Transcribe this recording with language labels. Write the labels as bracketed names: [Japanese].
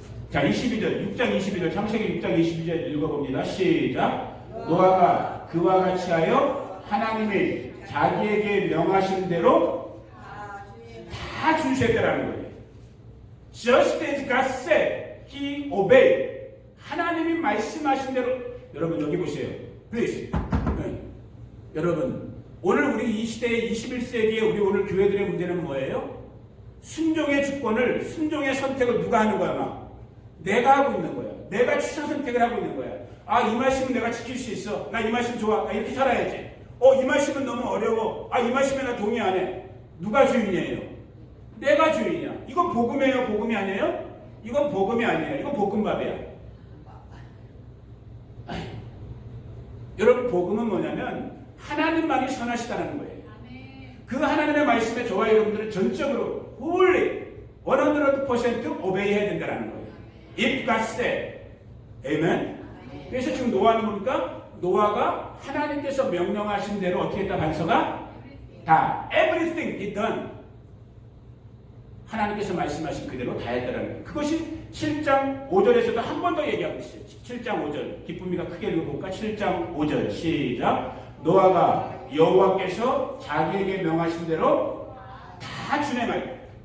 [Korean] 자, 22절, 6장 22절, 창세기 6장 22절 읽어봅니다. 시작. 노아가 그와 같이 하여 하나님이 자기에게 명하신 대로 다 준수했다라는 거예요. [English] Just as God said, he obeyed. [Korean] 하나님이 말씀하신 대로. 여러분 여기 보세요. [English] Please. [Korean] 여러분 오늘 우리 이 시대의 21세기에 우리 오늘 교회들의 문제는 뭐예요? 순종의 주권을, 순종의 선택을 누가 하는 거야? 막 내가 하고 있는 거야. 내가 추천 선택을 하고 있는 거야. 아, 이 말씀은 내가 지킬 수 있어. 나 이 말씀 좋아. 나 이렇게 살아야지. 이 말씀은 너무 어려워. 아, 이 말씀에 나 동의 안 해. 누가 주인이에요? 내가 주인이야. 이건 복음이에요? 복음이 아니에요? 이건 복음이 아니에요. 이건 볶음밥이야. 여러분 복음은 뭐냐면 하나님만이 선하시다는 거예요. 그 하나님의 말씀에 저와 여러분들은 전적으로 wholly 100% 오베이해야 된다는 거예요. [English] If God said, Amen. [Korean] 그래서 지금 노아는 뭡니까? 노아가 하나님께서 명령하신 대로 어떻게 했다? 반서가 다 [English] everything he done. [Korean] 하나님께서 말씀하신 그대로 다 했다는 거예요. 그것이 7장 5절에서도 한 번 더 얘기하고 있어요. 7장 5절. 기쁨이가 크게 읽어볼까? 7장 5절. 시작. 노아가 여호와께서 자기에게 명하신 대로 다 준행하여.